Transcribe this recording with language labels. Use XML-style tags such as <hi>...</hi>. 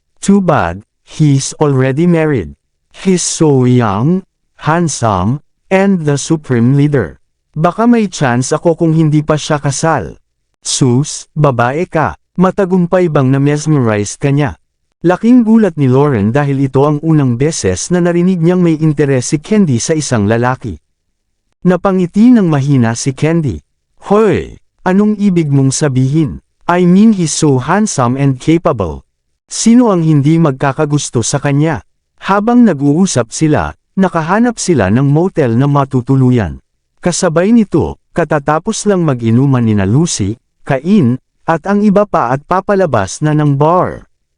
<en>Too bad, he's already married. He's so young, handsome, and the Supreme Leader.</en> <tl>Baka may chance ako kung hindi pa siya kasal. Sus, babae ka. Matagumpay bang na-mesmerize ka niya? Laking gulat ni Lauren dahil ito ang unang beses na narinig niyang may interes si Candy sa isang lalaki. Napangiti ng mahina si Candy. Hoy! Anong ibig mong sabihin?</tl> <en>I mean he's so handsome and capable.</en> <tl>Sino ang hindi magkakagusto sa kanya? Habang nag-uusap sila, nakahanap sila ng motel na matutuluyan. Kasabay nito, katatapos lang mag-inuman nina Lucy, Cain, at ang iba pa at papalabas na ng bar.</tl>